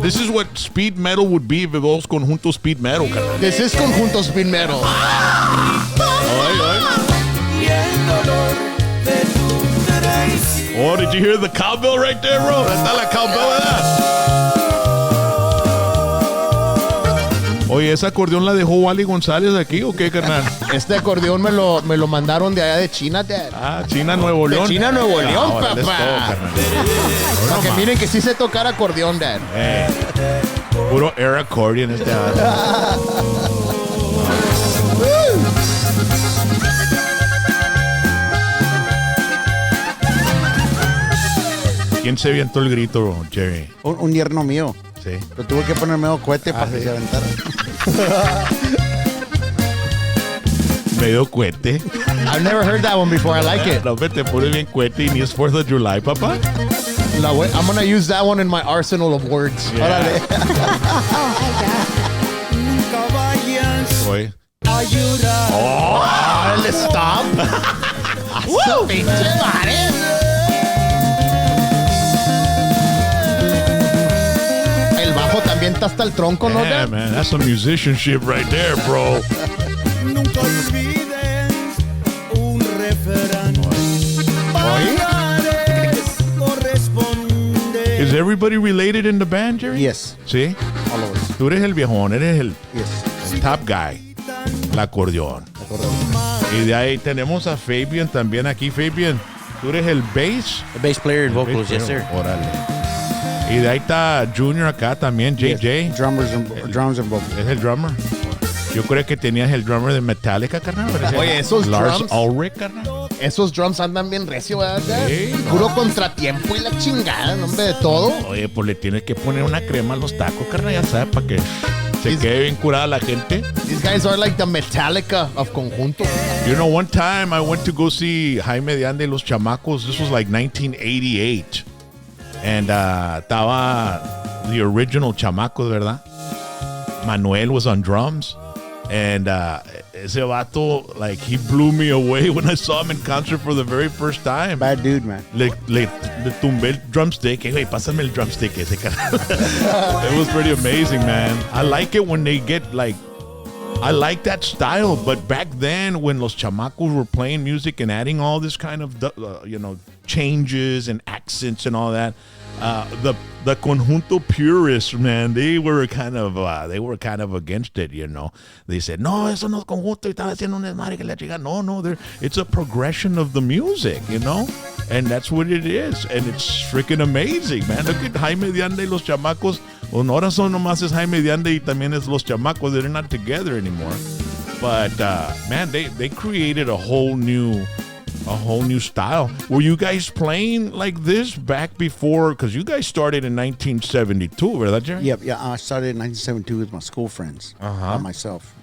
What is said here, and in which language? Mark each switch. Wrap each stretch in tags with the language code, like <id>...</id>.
<en>This is what speed metal would be if it was conjunto speed metal, carnal. This is conjunto speed metal.</en> <es>Oye, oye. Y el dolor de tu traición.</es> <en>Oh, did you hear the cowbell right there, bro?</en> <es>Está la cowbell, ¿verdad? Oye, ¿ese acordeón la dejó Wally González aquí o qué, carnal? Este acordeón me lo mandaron de allá de China, Dad. Ah, China, Nuevo León. China, Nuevo León, órale, es papá. todo, carnal. Para que miren que sí sé tocar acordeón, Dad. Puro</es> <en>air accordion</en> <es>este. ¿Quién se avientó el grito, Jerry? Un yerno mío. Sí. Pero tuve que poner medio cohete para que se aventara. Medio cohete.</es> <en>I've never heard that one before. I like it.</en> <es>No, te pone bien cohete y ni es</es> <en>4th of July,</en> <es>papá.</es> <en>I'm gonna use that one in my arsenal of words. Yeah.</en> <es>Nunca vayas Oye. a llorar. Órale, stop. ¡Woo! ¡Pinche madre! El bajo también está hasta el tronco, ¿no,</es> <en>Yeah, Dad? man, that's some musicianship right there, bro.</en> <es>Nunca olvides un refrán. Pagares corresponde.</es> <en>Is everybody related in the band, Jerry? Yes,</en> <es>Sí.</es> <en>all of us.</en> <es>Tú eres el viejón, eres el</es> <en>Yes. top guy.</en> <es>El acordeón. Y de ahí tenemos a Fabian también aquí. Fabian, tú eres el bass.</es> <en>The bass player and vocals, Bass yes, sir. player. Órale.</en> <es>Y de ahí está Junior acá también, JJ.</es> <en>Yes. Drums and vocals.</en> <es>Es el drummer. Yo creo que tenías el drummer de Metallica, carnal. Parecía Oye, esos Lars</es> <en>drums.</en> <es>Ulrich, carnal. Esos drums andan bien recio, ¿verdad, Dad? Sí, Puro contratiempo y la chingada, nombre de todo. Oye, pues le tienes que poner una crema a los tacos, carnal, ya sabes, para que se quede bien curada la gente.</es> <en>These guys are like the Metallica of conjunto. You know, one time I went to go see Jaime de Ande y los Chamacos. This was like 1988. And estaba the original Chamacos, ¿verdad? Manuel was on drums. And ese vato, like, he blew me away when I saw him in concert for the very first time. Bad dude, man. Le tumbé el drumstick. Hey, pásame el drumstick ese, carnal. It was pretty amazing, man. I like it when they get, like, I like that style. But back then, when Los Chamacos were playing music and adding all this kind of, changes and accents and all that, the conjunto purists, man, they were kind of against it, you know. They said,</en> <es>no, eso no es conjunto, y estaba haciendo un desmadre que la chica.</es> <en>No, it's a progression of the music, you know. And that's what it is. And it's freaking amazing, man. Look at</en> <es>Jaime de Ande y los Chamacos.</es> <en>Well,</en> <es>ahora son nomás es Jaime de Ande y también es los Chamacos.</es> <en>They're not together anymore. But, man, they created a whole new a whole new style. Were you guys playing like this back before? Because you guys started in 1972, ¿verdad, Jerry? Yep, yeah. I started in 1972 with my school friends. By myself.</en>